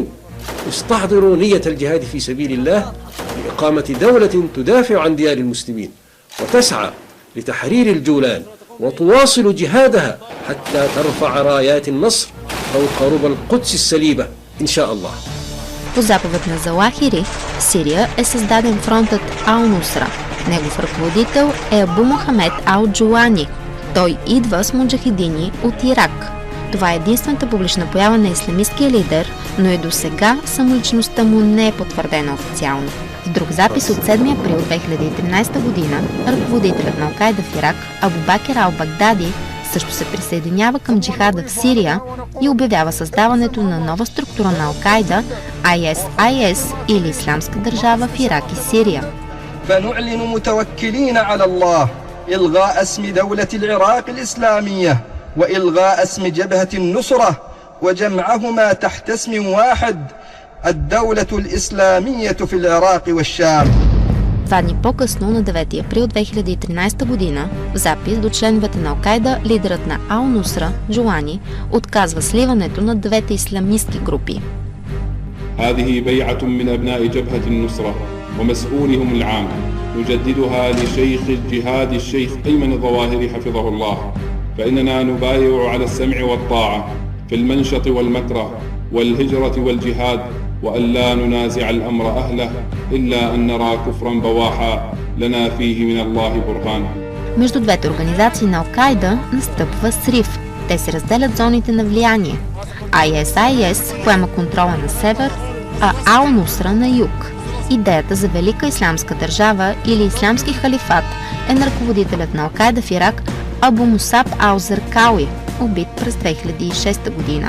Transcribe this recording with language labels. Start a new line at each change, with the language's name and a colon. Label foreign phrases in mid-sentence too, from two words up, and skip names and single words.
Arabic: استحضروا نية الجهاد في سبيل الله لإقامة دولة تدافع عن ديار المسلمين وتسعى لتحرير الجولان وتواصل جهادها حتى ترفع رايات النصر فوق ربى القدس السليبة إن شاء الله.
Bulgarian: По заповед на Залахири, в Сирия е създаден фронтът Ал-Нусра. Негов ръководител е Абу Мохамед Ал-Джулани. Той идва с муджахидини от Ирак. Това е единствената публична поява на ислямисткия лидер, но и до сега самоличността му не е потвърдена официално. В друг запис от 7 април 2013 година, ръководителят на Ал-Кайда в Ирак, Абу Бакер Ал-Багдади, също се присъединява към джихада в Сирия и обявява създаването на нова структура на Ал-Кайда, ISIS или Ислямска държава в Ирак и Сирия.
Arabic: فنعلن متوكلين على الله إلغاء اسم دولة العراق الإسلامية وإلغاء اسم جبهة النصرة وجمعهما تحت اسم واحد الدولة الإسلامية في العراق والشام.
Bulgarian: 2 дни по-късно, на 9 април 2013 година, в запис до членовете на Ал-Кайда, лидерът на Ал-Нусра, Джулани, отказва сливането на двете ислямистки групи.
Arabic: هذه بيعة من أبناء جبهة النصرة ومسؤولهم العام نجددها لشيخ الجهاد الشيخ أيمن الظواهري حفظه الله فإننا نبايع على السمع والطاعة في المنشط والمكره والهجرة والجهاد وأن لا ننازع الأمر أهله إلا أن نرى كفرا بواحا لنا فيه من الله برهان.
Bulgarian: Между двете организации на Ал-Кайда настъпва срив. Те се разделят зоните на влияние. ISIS поема контрола на север, а Ал-Нусра на юг. Идеята за велика ислямска държава или ислямски халифат е на ръководителят на Ал-Кайда в Ирак Абу Мусаб Ал-Заркауи, убит през 2006 година.